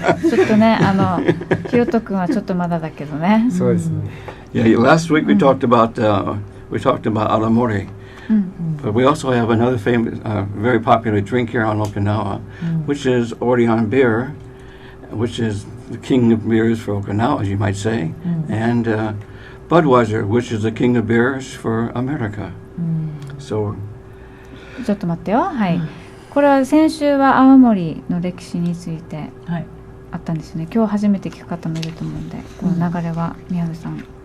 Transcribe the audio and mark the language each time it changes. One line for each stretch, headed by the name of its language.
Japanese: ちょっとね、ひよとくんはちょっとまだだけどね。そうですね。
English: Yeah, last week we talked about Alamori, but we also have another famous, very popular drink here on Okinawa, which is Orion beer, which is the king of beers for Okinawa, as you might say, and Budweiser, which is the king of beers for America. So,
Japanese: ちょっと待ってよ。はい。これは先週は青森の歴史についてあったんですよね。今日初めて聞く方もいると思うんで、この流れは宮部さん。